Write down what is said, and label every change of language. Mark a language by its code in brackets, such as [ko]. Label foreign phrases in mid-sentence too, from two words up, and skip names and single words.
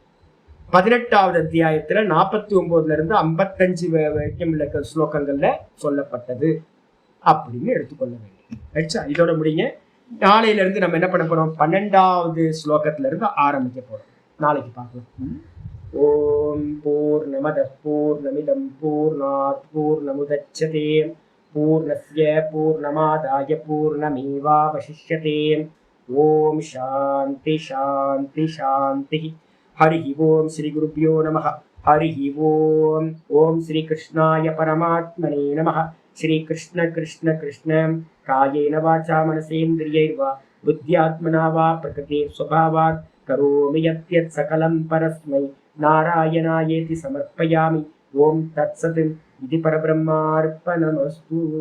[ta] 18வது அத்தியாயத்துல 49ல இருந்து 55 வரைக்கும் உள்ள ஸ்லோகங்கள்ல சொல்லப்பட்டது அப்படின்னு எடுத்துக்கொள்ள வேண்டும். இதோட முடிங்க. நாளையில இருந்து நம்ம என்ன பண்ண போறோம், 12வது ஸ்லோகத்துல இருந்து ஆரம்பிக்க போறோம். நாளைக்கு பார்க்கலாம். [sa] ॐ पूर्णमदः पूर्णमिदम् पूर्णात् पूर्णमुदच्यते पूर्णस्य पूर्णमादाय पूर्णमेवावशिष्यते. ॐ शान्ति शान्ति शान्ति. हरि ॐ श्री गुरुभ्यो नमः। हरि ॐ. ॐ श्री कृष्णाय परमात्मने नमः. श्री कृष्ण कृष्ण कृष्ण कायेन वाचा मनसेन्द्रियैर्वा बुद्ध्यात्मना वा प्रकृतिर् स्वभावात् करोमि यद्यत् सकलं परस्मै नारायणायेति समर्पयामि. ॐ तत्सत् इदं परब्रह्मार्पणमस्तु.